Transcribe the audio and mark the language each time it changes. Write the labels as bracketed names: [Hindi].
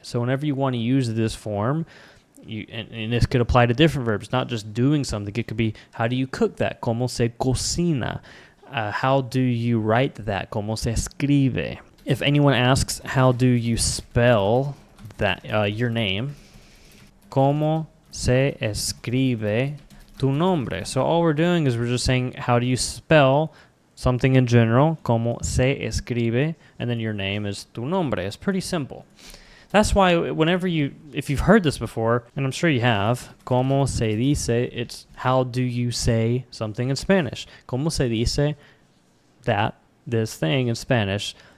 [English] So whenever you want to use this form, and this could apply to different verbs, not just doing something. It could be, how do you cook that? [Spanish] ¿Cómo se cocina? [English] How do you write that? [Spanish] ¿Cómo se escribe? [English] If anyone asks, how do you spell that your name? [Spanish] ¿Cómo se escribe tu nombre? [English] So all we're doing is we're just saying, how do you spell something in general? [Spanish] ¿Cómo se escribe? [English] And then your name is [Spanish] tu nombre. [English] It's pretty simple. That's why whenever if you've heard this before, and I'm sure you have, [Spanish] ¿cómo se dice? [English] It's how do you say something in Spanish? [Spanish] ¿Cómo se dice [English] that, this thing in Spanish?